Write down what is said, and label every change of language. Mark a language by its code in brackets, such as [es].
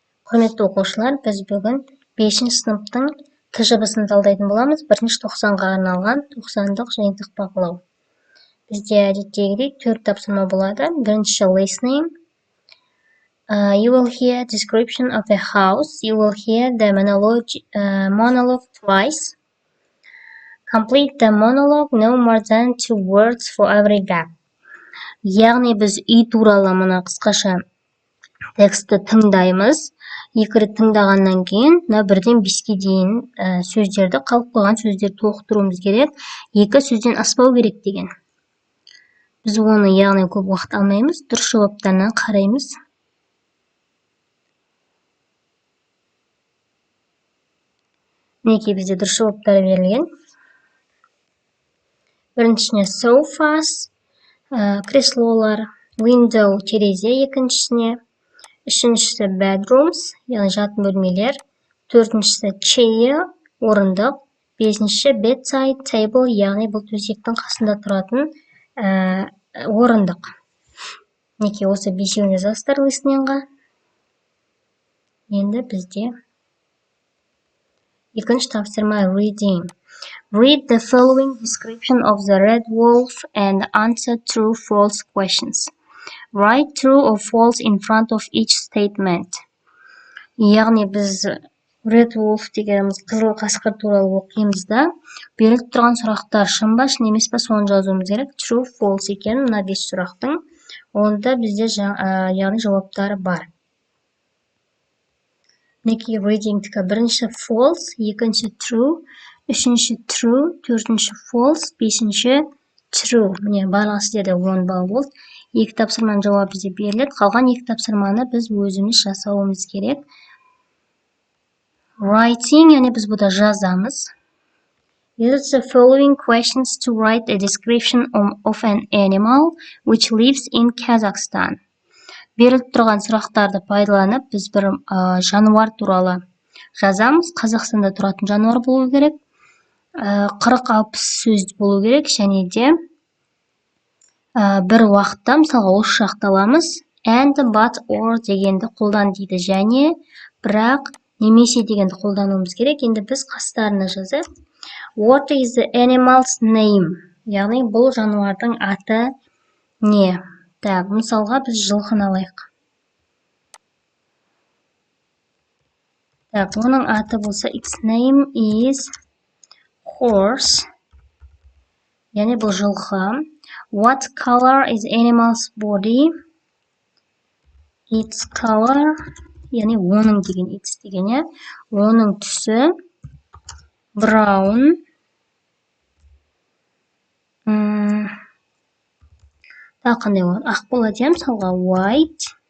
[kk] Құрметті оқушылар, біз бүгін 5-ші сыныптың тжб-сын талдайтын боламыз. 1-90-ға арналған 90-дық жиынтық бақылау. Бізде әдеттегідей 4 тапсырма болады. Бірінші listening. [en] You will hear description of a house. You will hear the monologue twice. Complete the monologue no more than 2 words for every gap. [kk] Яғни біз үй туралы мына қысқаша текстті тыңдаймыз. 2 рет тыңдағаннан кейін, бірден 5-ке дейін сөздерді, қалып қойған сөздерді толықтыруымыз керек. 2 сөзден аспау керек деген. Біз оны яғни көп уақыт алмаймыз. Дұрыс жауаптарына қараймыз. Мінекей бізде дұрыс жауаптар берілген. Біріншісіне sofas, креслолар, window, терезе екіншісіне. Үшіншісі bedrooms, яғни жатын бөлмелер. Төртіншісі chair, орындық. Бесінші bedside table, яғни бұл төсектің қасында тұратын орындық. Неке осы бесеуіне жазыңыздар listeningға. Енді бізде екінші тапсырма reading. [en] Read the following description of the red wolf and answer true false questions. Write true or false in front of each statement. [kk] Яғни біз red wolf дегеніміз қызыл қасқыр туралы оқимыз да, беріліп тұрған сұрақтар шын ба, шын емес па, соны жазуымыз керек. True, false екен мына 5 сұрақтың. Онда бізде яғни жауаптары бар. Мінекей reading-тікі бірінші false, екінші true, үшінші true, төртінші false, бесінші true. Міне барлығы сіздерде 10 балл болды. 2 тапсырманың жауабы бізде беріледі. Қалған 2 тапсырманы біз өзіміз жасауымыз керек. Writing, яғни біз бұда жазамыз. [en] Use the following questions to write a description of an animal which lives in Kazakhstan. [kk] Беріліп тұрған сұрақтарды пайдаланып, біз бір жануар туралы жазамыз. Қазақстанда тұратын жануар болу керек. 40-60 сөз болу керек, және де бір уақытта, мысалға осы шақты аламыз. [en] And, but, or [kk] дегенді қолдан дейді, және бірақ немесе дегенді қолдануымыз керек. Енді біз қастарына жазайық. [en] What is the animal's name? [kk] Яғни бұл жануардың аты не? Так, мысалға біз жылқыны алайық. Так, оның аты болса, [en] its name is horse. [kk] Яғни бұл жылқы. [en] What color is animal's body? Its color. [kk] Яғни оның деген, its деген, оның түсі brown. Қандай болады? Ақ болады, мысалға white.